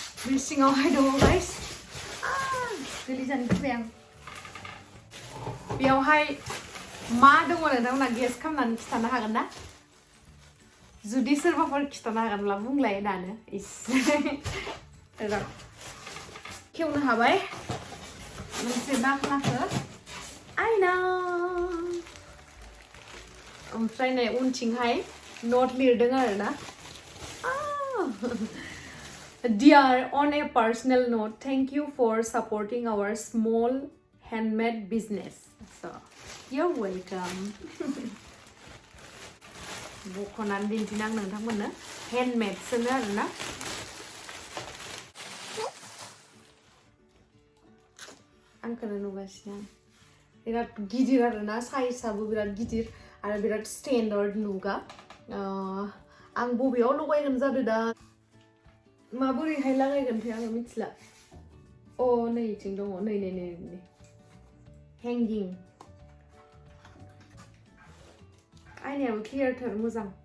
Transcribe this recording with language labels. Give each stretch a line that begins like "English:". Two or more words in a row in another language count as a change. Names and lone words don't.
Bodo: बे सिङावहाय दङ गाइस गोलै जानो गिबाय आं बेयावहाय मा दङ नोंथांमोना गेस खालामनानै खिथानो हागोन ना जुदि सोरबाफोर खिथानो हागोनब्ला बुंलाय दानो इस र' खेवनो हाबाय मोनसे बाख्लाखौ आयना ओमफ्राय नै उनथिंहाय नट लिरदों आरोना
English: Dear, on a personal note, thank you for supporting our small handmade business. So, you're welcome.
Bodo: बख'नानै दिन्थिनो आं नोंथांमोननो हेन्डमेडसोनो आरोना आंखौनो नुगासिनो आं बिराद गिदिर आरोना साइजआबो बिराद गिदिर आरो बिराद स्टेन्डार्ड नुगा आं बबेयाव लगायगोन जादों दा माबोरैहाय लागायगोनथाय आङो मिथिला अ नै इथिं दङ नै नै नै नै हेंगिं आयनायाबो क्लियारथार मोजां